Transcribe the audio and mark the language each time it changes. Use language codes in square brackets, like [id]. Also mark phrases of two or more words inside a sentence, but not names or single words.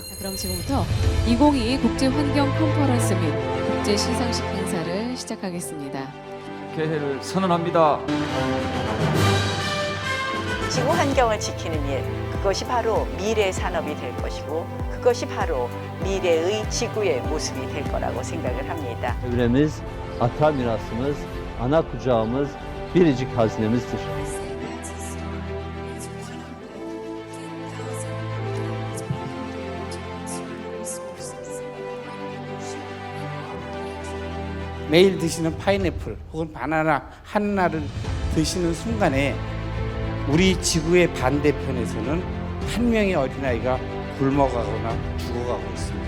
[ko] 그럼 지금부터 2022 국제환경 컨퍼런스 및 국제 시상식 행사를 시작하겠습니다. 개회를 선언합니다. 지구 환경을 지키는 일, 그것이 바로 미래의 산업이 될 것이고 그것이 바로 미래의 지구의 모습이 될 거라고 생각을 합니다. [tr] Çevremiz, ata mirasımız, ana kucağımız, biricik hazinemizdir. [ko] 매일 드시는 파인애플 혹은 바나나 하나를 드시는 순간에 우리 지구의 반대편에서는 한 명의 어린아이가 굶어가거나 죽어가고 있습니다.